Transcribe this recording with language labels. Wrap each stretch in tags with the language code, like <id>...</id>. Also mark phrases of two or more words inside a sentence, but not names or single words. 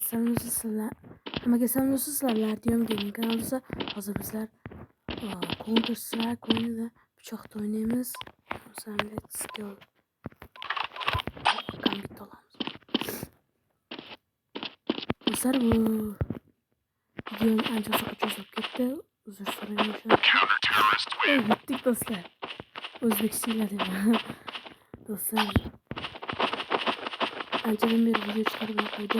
<uz>Hammaga salom sizlar diyorum gaming kanalida hozir bizlar Counter Strike o'yinida pichoqda o'ynaymiz.</uz> <en>So let's go.</en> <uz>Gambit olamiz. Do'stlar bu videoni ancha cho'zib ketdi. Uzr so'rayman shunday. Bitdik do'stlar. O'zbekistonlar deb. Do'stlar anchadan beri video chiqarmay qo'ydim.</uz>